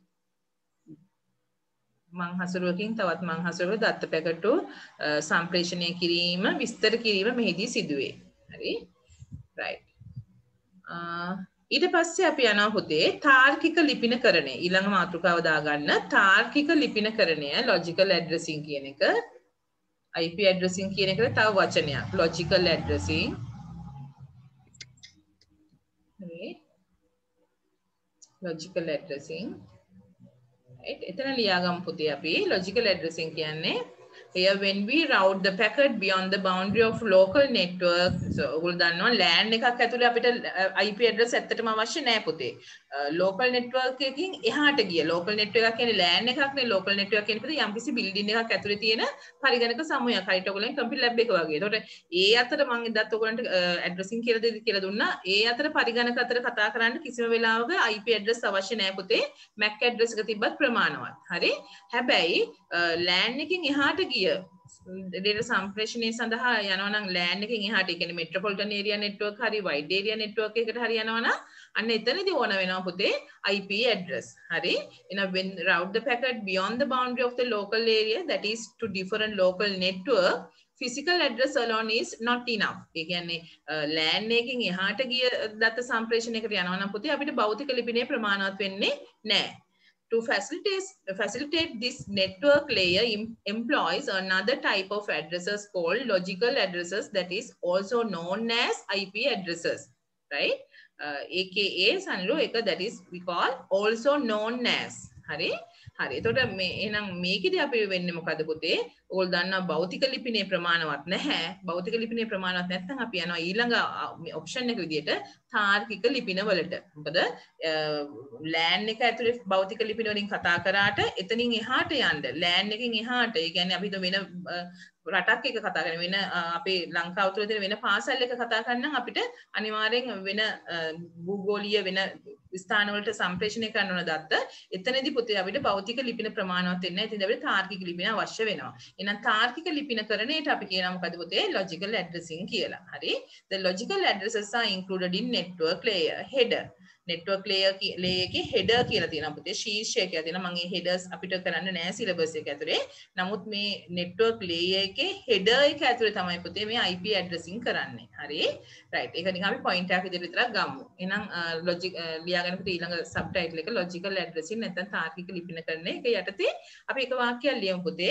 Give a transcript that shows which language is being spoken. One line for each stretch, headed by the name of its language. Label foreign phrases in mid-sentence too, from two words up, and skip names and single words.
Sinhala: මං හසුරුවකින් තවත් මං හසුරුවක දත්ත පැකට්ටු සම්ප්‍රේෂණය කිරීම විස්තර කිරීම මෙහිදී සිදුවේ. හරි. right. ඊට පස්සේ අපි යනවා පුතේ තාර්කික ලිපිනකරණය. ඊළඟ මාතෘකාව දාගන්න තාර්කික ලිපිනකරණය
English: logical addressing
Sinhala: කියන එක.
English: IP addressing
Sinhala: කියන එකට තව වචනයක්
English: logical addressing.
Sinhala: හරි.
English: logical addressing. right.
Sinhala: එතන ලියාගමු පුතේ අපි
English: logical addressing කියන්නේ here when we route the packet beyond the boundary of local network.
Sinhala: so ඔයගොල්ලෝ දන්නවා LAN එකක් ඇතුලේ අපිට
English: IP address
Sinhala: ඇත්තටම අවශ්‍ය නැහැ පුතේ.
English: local network
Sinhala: එකකින් එහාට ගිය
English: local network
Sinhala: එක කියන්නේ LAN එකක් නේ.
English: local network
Sinhala: කියන්නේ පුතේ යම්කිසි building එකක් ඇතුලේ තියෙන පරිගණක සමූහයක්. හරියට ඔයගොල්ලන්
English: computer lab
Sinhala: එක වගේ. ඒතකොට ඒ අතර මම එදත් ඔයගොල්ලන්ට addressing කියලා දුන්නා. ඒ අතර පරිගණක අතර කතා කරන්න කිසිම වෙලාවක
English: IP address
Sinhala: අවශ්‍ය නැහැ පුතේ.
English: MAC address
Sinhala: එක තිබ්බත් ප්‍රමාණවත්. හරි. හැබැයි LAN එකකින් එහාට ගිය data සම්ප්‍රේෂණය සඳහා යනවා නම් LAN එකකින් එහාට ඒ කියන්නේ
English: metropolitan area network
Sinhala: හරි
English: wide area network
Sinhala: එකකට හරි යනවා නම් අන්න එතනදී ඕන වෙනවා පුතේ
English: IP address.
Sinhala: හරි.
English: එහෙනම් when route the packet beyond the boundary of the local area that is to different local network physical address alone is not enough.
Sinhala: ඒ කියන්නේ LAN එකකින් එහාට ගිය දත්ත සම්ප්‍රේෂණයකට යනවා නම් පුතේ අපිට භෞතික ලිපිනය ප්‍රමාණවත් වෙන්නේ නැහැ.
English: To facilitate this network layer employs another type of addresses called logical addresses that is also known as IP addresses. Right? aka sanlu එක that is we call also known as.
Sinhala: හරි. හරි. එතකොට මේ එහෙනම් මේකෙදි අපි වෙන්නේ මොකද පුතේ? ඕගොල්ලෝ දන්නවා භෞතික ලිපිනේ ප්‍රමාණවත් නැහැ. භෞතික ලිපිනේ ප්‍රමාණවත් නැත්නම් අපි යනවා ඊළඟ ඔප්ෂන් එක විදියට තාර්කික ලිපින වලට. මොකද ලෑන් එක ඇතුලේ භෞතික ලිපින වලින් කතා කරාට එතනින් එහාට යන්න ලෑන් එකකින් එහාට ඒ කියන්නේ අපි වෙන රටක් එක කතා කරන වෙන අපේ ලංකාව තුළ තියෙන වෙන පාසල් එක කතා කරනම් අපිට අනිවාර්යෙන් වෙන භූගෝලීය වෙන ස්ථානවලට සම්ප්‍රේෂණය කරන්න ඕන දත්ත එතනදී පුතේ අපිට භෞතික ලිපින ප්‍රමාණවත් වෙන්නේ නැහැ. ඉතින් අපිට තාර්කික ලිපින අවශ්‍ය වෙනවා. එහෙනම් තාර්කික ලිපින කරණයට අපි කියනවා මොකද පුතේ
English: logical addressing
Sinhala: කියලා. හරි.
English: The logical addresses are included in network layer header. network layer
Sinhala: එකේ header කියලා තියෙනවා පුතේ. ශීර්ෂය කියලා තියෙනවා. මම මේ headers අපිට කරන්න නෑ syllabus එක ඇතුලේ. නමුත් මේ
English: network layer
Sinhala: එකේ header එක ඇතුලේ තමයි පුතේ මේ
English: IP addressing
Sinhala: කරන්නේ. හරි. right. ඒක නිකන් අපි point එකක් විදිහට විතරක් ගමු. එහෙනම් logic ලියාගන්න පුතේ ඊළඟ subtitle එක
English: logical addressing
Sinhala: නැත්නම් තාර්කික ලිපින කරන එක යටතේ අපි එක වාක්‍යයක් ලියමු පුතේ.